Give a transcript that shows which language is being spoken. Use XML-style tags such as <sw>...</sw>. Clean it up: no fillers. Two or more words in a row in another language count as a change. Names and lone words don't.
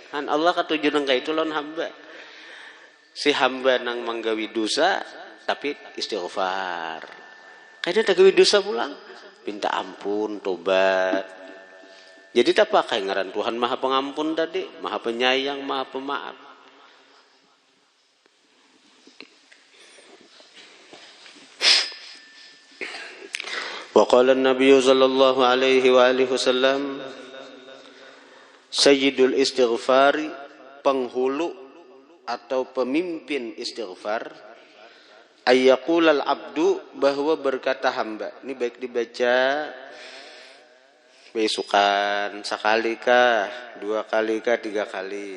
<bjn>Han Allah katujuan ka itu lawan hamba. Si hamba nang manggawi dosa tapi istighfar. Kayaknya tak gawi dosa pulang, minta ampun, tobat. Jadi tak pakai ngaran Tuhan Maha Pengampun tadi, Maha Penyayang, Maha Pemaaf.</bjn> <ar>وقال النبي صلى الله عليه وآله وسلم سيد الاستغفار,</ar> <id>penghulu atau pemimpin istighfar,</id> <ar>أن يقول العبد,</ar> <id>bahwa berkata hamba.</id> <bjn>Ini baik dibaca besukan sekali kah, 2 kali kah, 3 kali.</bjn>